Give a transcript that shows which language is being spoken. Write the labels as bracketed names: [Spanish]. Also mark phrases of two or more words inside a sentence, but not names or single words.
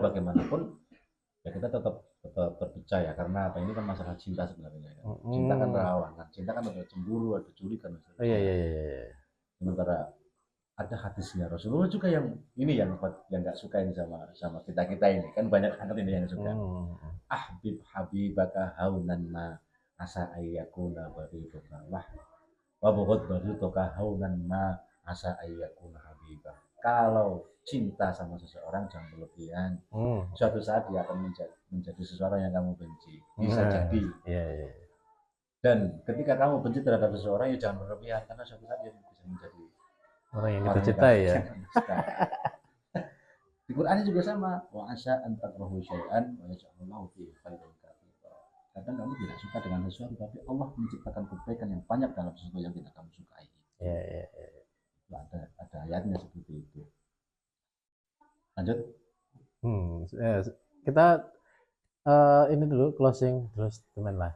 [Indonesian] Tapi walau bagaimanapun ya kita tetap berpercaya karena apa, ini kan masalah cinta sebenarnya kan. Cinta kan rawan, kan cinta kan ada cemburu, ada culikan. Iya. Sementara ada hadisnya Rasulullah juga yang ini yang nggak suka ini sama kita ini kan, banyak banget ini yang suka. [Arabic] حبيبك هونا ما عسى أن يكون بغيضك وأبغض بغيضك هونا ما عسى أن يكون حبيبك. [Indonesian] Kalau cinta sama seseorang jangan berlebihan. Suatu saat dia akan menjadi seseorang yang kamu benci. Bisa jadi. Dan ketika kamu benci terhadap seseorang, ya jangan berlebihan, karena suatu saat dia bisa menjadi orang yang kita cintai ya. Di Quran juga sama. [Arabic] وعسى أن تكرهوا شيئا ويجعل الله فيه خيرا كثيرا. [Indonesian] Kadang kamu tidak suka dengan sesuatu, tapi Allah menciptakan kebaikan yang banyak dalam sesuatu yang tidak kamu sukai. Iya. Ada ayatnya seperti itu. Lanjut. Kita ini dulu closing terus teman lah.